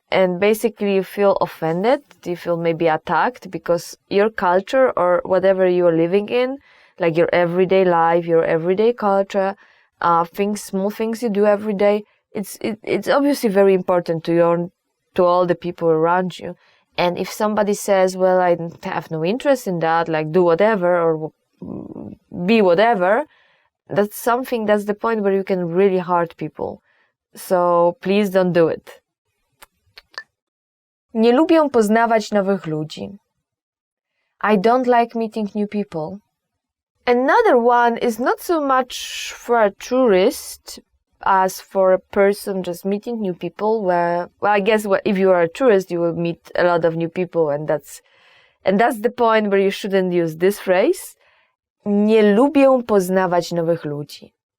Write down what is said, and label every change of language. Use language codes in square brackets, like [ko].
[en] And basically you feel offended, you feel maybe attacked because your culture or whatever you are living in, like your everyday life, your everyday culture, small things you do every day, it's obviously very important to all the people around you. And if somebody says, well, I have no interest in that, like do whatever or be whatever, that's the point where you can really hurt people. So please don't do it. [pl] Nie lubię poznawać nowych ludzi. [en] I don't like meeting new people. Another one is not so much for a tourist as for a person just meeting new people, where, well, I guess if you are a tourist, you will meet a lot of new people, and that's the point where you shouldn't use this phrase. [pl] Nie lubię poznawać nowych ludzi.